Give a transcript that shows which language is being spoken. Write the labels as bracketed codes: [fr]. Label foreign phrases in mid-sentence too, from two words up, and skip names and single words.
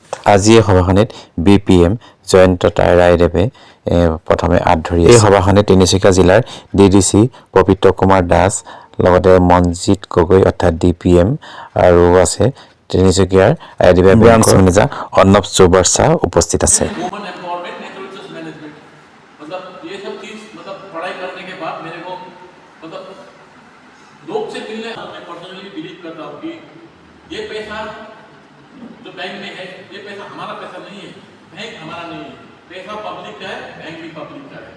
[as] আজি এই সভাখনিত BPM জয়ন্ত ৰায়দেৱে প্ৰথমে আঁত ধৰি এই সভাখনিত তিনিচুকীয়া জিলাৰ DDC পবিত্ৰ কুমাৰ দাস লগতে মনজিত গগৈ অৰ্থাৎ DPM আৰু আছে তিনিচুকীয়াৰ IDBI [en] branch manager [as] অৰ্ণৱ চৌবাৰ্চা উপস্থিত আছে। [hi] ये पैसा जो बैंक में है ये पैसा हमारा पैसा नहीं है, बैंक हमारा नहीं है, पैसा पब्लिक का है, बैंक भी पब्लिक का है।